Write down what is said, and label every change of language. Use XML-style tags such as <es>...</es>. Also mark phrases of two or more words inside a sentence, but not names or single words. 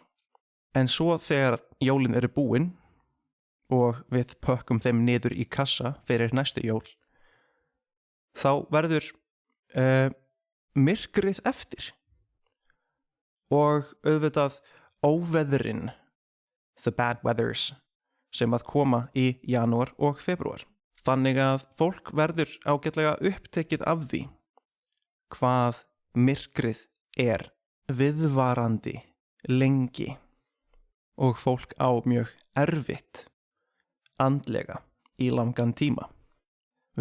<is>En svo þegar jólin búin og við pökkum þeim niður í kassa fyrir næstu jól, þá verður myrkrið eftir. Og auðvitað óveðrin,</is> <en>the bad weathers,</en> <is>sem að koma í janúar og febrúar. Þannig að fólk verður ágætlega upptekið af því hvað myrkrið viðvarandi lengi og fólk á mjög erfitt andlega í langan tíma.</is>